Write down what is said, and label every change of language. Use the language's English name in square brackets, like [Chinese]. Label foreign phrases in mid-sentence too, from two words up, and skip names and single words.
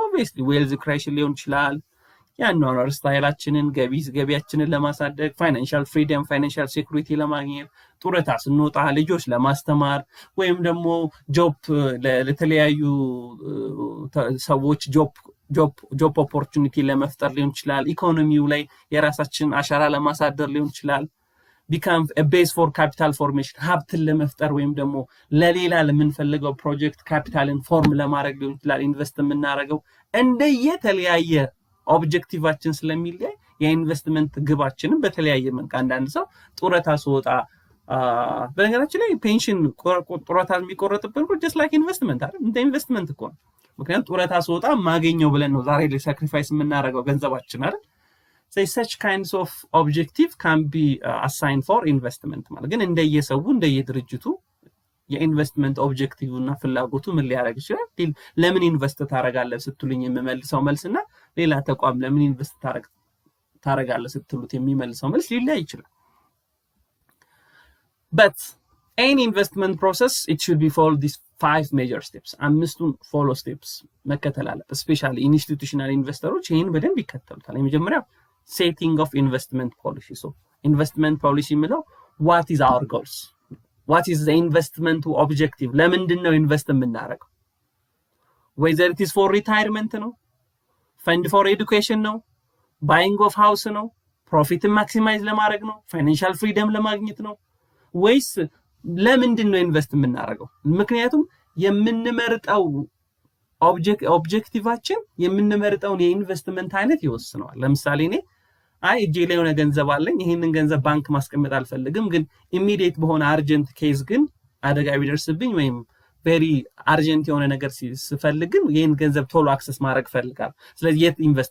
[English] obviously wealth creation [Amharic] ሊሆን ይችላል፣ ያኗኗር ስታይላችንን ገቢያችንን ለማሳደግ፣ [English] financial freedom financial security [Amharic] ለማግኘት፣ ጡረታ ስንወጣ ልጆች ለማስተማር ወይም ደግሞ ጆብ ለተለያዩ ሰዎች [English] job opportunity [Amharic] ለመፍጠር ሊሆን ይችላል። ኢኮኖሚው ላይ የራሳችን አሻራ ለማሳደር ሊሆን ይችላል። [English] become a base for capital formation [Amharic] ሀብትን ለመፍጠር ወይም ደግሞ ለሌላ ለምንፈልገው ፕሮጀክት ካፒታልን ፎርም ለማድረግ ሊሆን ይችላል። ኢንቨስት የምናደርገው እንደየተለያየ ኦብጀክቲቫችን ስለሚለያይ የኢንቨስትመንት ግባችንን በተለያየ መንገድ አንዳንድ ሰው ጡረታ ሲወጣ በነገራችን ላይ ፔንሽን ጡረታ የሚቆረጥብን [English] just like [Amharic] ኢንቨስትመንት አይደል? እንደ ኢንቨስትመንት እኮ ነው። ምክንያቱም ጡረታ ሲወጣ ማገኘው ብለን ነው ዛሬ ላይ ሳክሪፋይስ የምናደርገው ገንዘባችን አይደል? [English] So such kinds of objective can be assigned for investment [Amharic] ማለት ግን እንደየሰው እንደየድርጅቱ የኢንቨስትመንት ኦብጀክቲቭ እና ፍላጎቱ ምን ሊያደርግ ይችላል። ለምን ኢንቨስት ታደርጋለህ ስትሉኝ የምመልሰው መልስና ሌላ ተቋም ለምን ኢንቨስት ታደርጋለህ ስትሉት የሚመልሰው መልስ ሊለያይ ይችላል። [English] but any investment process it should be follow these 5 major steps. [Amharic] አምስቱን [English] follow steps [Amharic] መከተል አለበት። [English] especially institutional investors [Amharic] ይሄን በደንብ ይከተሉታል። የመጀመሪያው [English] setting of investment policy. So investment policy የሚለው what is our goals? What is the investment objective? [Amharic] ለምንድን ነው ኢንቨስት የምናደርገው? [English] whether it is for retirement ነው፣ fund for education ነው፣ buying of house ነው፣ profit maximize [Amharic] ለማድረግ ነው፣ [English] financial freedom [Amharic] ለማግኘት ነው፣ ወይስ ለምንድን ነው ኢንቨስት የምናደርገው? ምክንያቱም የምንመርጠው ኦብጀክቲቫችን የምንመርጠውን የኢንቨስትመንት አይነት ይወስነዋል። ለምሳሌ እኔ እጄ ላይ የሆነ ገንዘብ አለኝ፣ ይሄንን ገንዘብ ባንክ ማስቀመጥ አልፈልግም፣ ግን ኢሚዲየት በሆነ [English] urgent case [Amharic] ግን አደጋ ቢደርስብኝ ወይም [English] very urgent [Amharic] የሆነ ነገር ሲፈልግ ግን ይሄን ገንዘብ ቶሎ አክሰስ ማድረግ ፈልጋል ስለዚህ የት ኢንቨስት